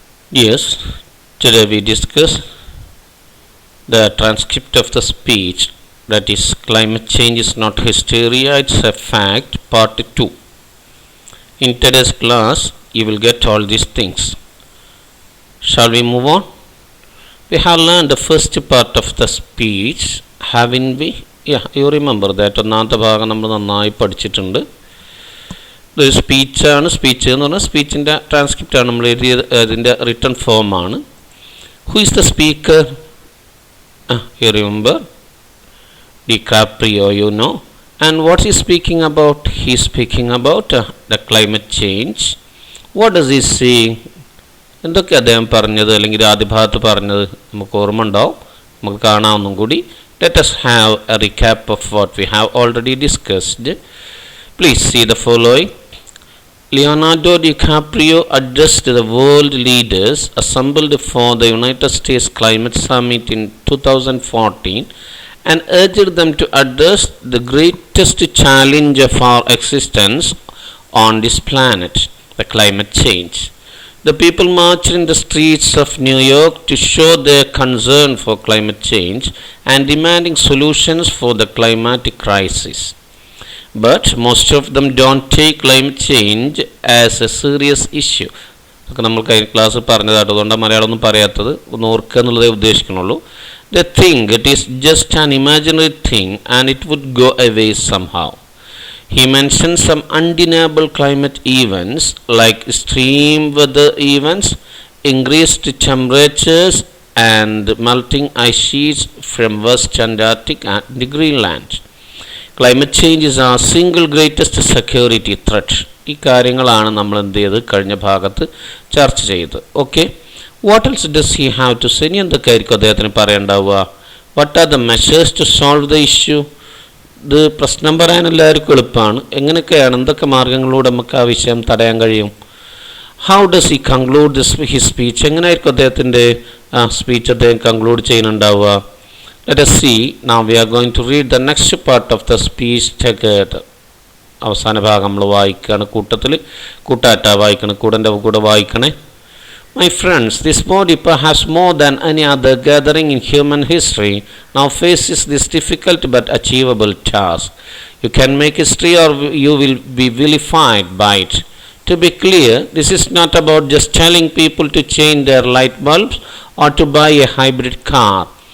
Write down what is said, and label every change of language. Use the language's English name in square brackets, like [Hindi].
[English] Yes, today we discuss the transcript of the speech, that is climate change is not hysteria, it's a fact, part 2. In today's class you will get all these things. Shall we move on? We have learned the first part of the speech, haven't we? Yeah, you remember that [Malayalam] ഒന്നാമത്തെ ഭാഗം നമ്മൾ നന്നായി പഠിച്ചിട്ടുണ്ട്. ഇതൊരു സ്പീച്ചാണ്. Speech എന്ന് പറഞ്ഞാൽ സ്പീച്ചിൻ്റെ ട്രാൻസ്ക്രിപ്റ്റാണ് നമ്മൾ എഴുതിയത്, അതിൻ്റെ റിട്ടൺ ഫോമാണ്. [English] Who is the speaker? You remember DiCaprio, you know. And what is speaking about? He is speaking about the climate change. What does he say? [Malayalam] എന്തൊക്കെ അദ്ദേഹം പറഞ്ഞത്, അല്ലെങ്കിൽ ആദ്യ ഭാഗത്ത് പറഞ്ഞത് നമുക്ക് ഓർമ്മ ഉണ്ടാവും, നമുക്ക് കാണാവുന്നും കൂടി. [English] Let us have a recap of what we have already discussed. Please see the following. Leonardo DiCaprio addressed the world leaders assembled for the United States Climate Summit in 2014 and urged them to address the greatest challenge of our existence on this planet, the climate change. The people marched in the streets of New York to show their concern for climate change and demanding solutions for the climatic crisis. But most of them don't take climate change as a serious issue. [Malayalam] നമ്മൾ കഴിഞ്ഞ class പറഞ്ഞതാണ്, അതുകൊണ്ട് മലയാളമൊന്നും പറയാത്തത് ഒന്ന് ഓർക്കുക എന്നുള്ളതേ ഉദ്ദേശിക്കുന്നുള്ളൂ. [English] They think it is just an imaginary thing and it would go away somehow. He mentioned some undeniable climate events like extreme weather events, increased temperatures, and melting ice sheets from West Antarctic and Greenland. Climate change is our single greatest security threat. [Malayalam] ഈ കാര്യങ്ങളാണ് നമ്മൾ എന്ത് ചെയ്ത് കഴിഞ്ഞ ഭാഗത്ത് ചർച്ച ചെയ്തത്. [English] Okay, what else does he have to say? [Malayalam] എന്തൊക്കെയായിരിക്കും അദ്ദേഹത്തിന് പറയേണ്ടാവുക? [English] What are the measures to solve the issue? [Malayalam] ഇത് പ്രശ്നം പറയാൻ എല്ലാവർക്കും എളുപ്പമാണ്. എങ്ങനെയൊക്കെയാണ്, എന്തൊക്കെ മാർഗങ്ങളിലൂടെ നമുക്ക് ആ വിഷയം തടയാൻ കഴിയും? [English] How does he conclude his speech? [Malayalam] എങ്ങനെയായിരിക്കും അദ്ദേഹത്തിൻ്റെ സ്പീച്ച് അദ്ദേഹം conclude ചെയ്യുന്നുണ്ടാവുക? [English] Let us see. Now we are going to read the next part of the speech together. [Malayalam] അവസാന ഭാഗം നമ്മൾ വായിക്കുകയാണ്, കൂട്ടായിട്ടാ വായിക്കണം, കൂടെ വായിക്കണേ. [English] My friends, this body, perhaps more than any other gathering in human history, now faces this difficult but achievable task. You can make history or you will be vilified by it. To be clear, this is not about just telling people to change their light bulbs or to buy a hybrid car.